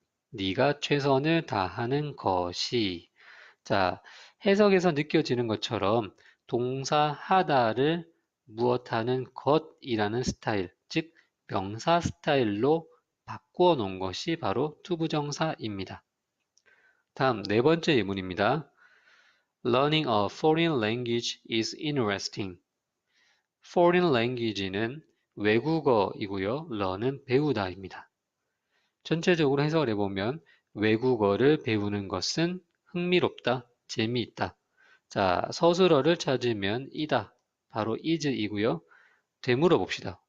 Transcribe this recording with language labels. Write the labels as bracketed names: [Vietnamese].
[Korean] 네가 최선을 다하는 것이. 자, 해석에서 느껴지는 것처럼 동사 하다를 무엇하는 것이라는 스타일, 즉 명사 스타일로 바꾸어 놓은 것이 바로 투부정사입니다. 다음 네 번째 예문입니다. [English] Learning a foreign language is interesting. [Korean] foreign language는 외국어이고요. learn은 배우다입니다. 전체적으로 해석을 해보면 외국어를 배우는 것은 흥미롭다, 재미있다. 자, 서술어를 찾으면 이다, 바로 is이고요. 되물어 봅시다.